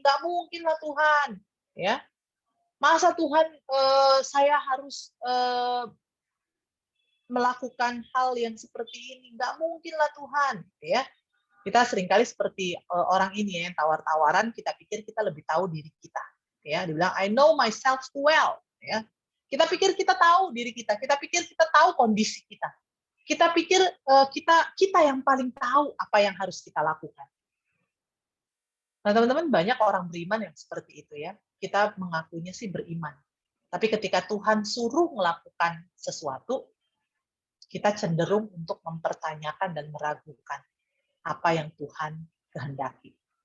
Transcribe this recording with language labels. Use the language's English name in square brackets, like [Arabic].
[Indonesian] Nggak mungkin lah Tuhan. Ya, masa Tuhan saya harus melakukan hal yang seperti ini? Nggak mungkin lah Tuhan. Ya, kita seringkali seperti orang ini ya, yang tawar-tawaran. Kita pikir kita lebih tahu diri kita. Ya, dibilang [English] I know myself too well. [Indonesian] Ya, kita pikir kita tahu diri kita. Kita pikir kita tahu kondisi kita. Kita pikir kita yang paling tahu apa yang harus kita lakukan. Nah, teman-teman, banyak orang beriman yang seperti itu ya. Kita mengakuinya sih beriman. Tapi ketika Tuhan suruh melakukan sesuatu, kita cenderung untuk mempertanyakan dan meragukan apa yang Tuhan kehendaki.